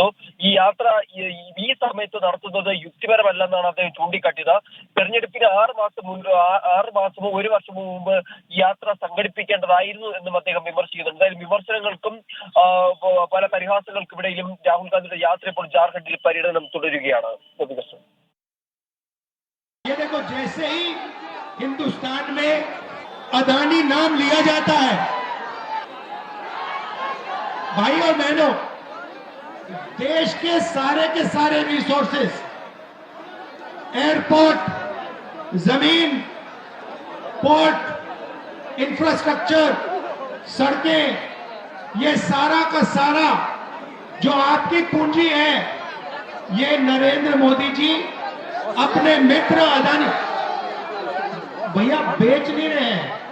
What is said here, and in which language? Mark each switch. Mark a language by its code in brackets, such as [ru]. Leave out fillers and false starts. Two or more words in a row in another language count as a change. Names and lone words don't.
[ml] ഈ യാത്ര ഈ സമയത്ത് നടത്തുന്നത് യുക്തിപരമല്ലെന്നാണ് അദ്ദേഹം ചൂണ്ടിക്കാട്ടിയത്. തെരഞ്ഞെടുപ്പിന് 6 മാസമോ 1 വർഷമോ മുമ്പ് ഈ യാത്ര സംഘടിപ്പിക്കേണ്ടതായിരുന്നു എന്നും അദ്ദേഹം വിമർശിക്കുന്നു. എന്തായാലും വിമർശനങ്ങൾക്കും പല പരിഹാസങ്ങൾക്കും ഇടയിലും രാഹുൽ ഗാന്ധിയുടെ യാത്ര ഇപ്പോൾ ജാർഖണ്ഡിൽ പര്യടനം തുടരുകയാണ്. [hi] हिंदुस्तान में अदानी नाम लिया जाता है, भाई और बहनों, देश के सारे रिसोर्सेस, एयरपोर्ट, जमीन, पोर्ट, इंफ्रास्ट्रक्चर, सड़कें, ये सारा का सारा जो आपकी पूंजी है, ये नरेंद्र मोदी जी अपने मित्र अदानी भैया बेच नहीं रहे हैं,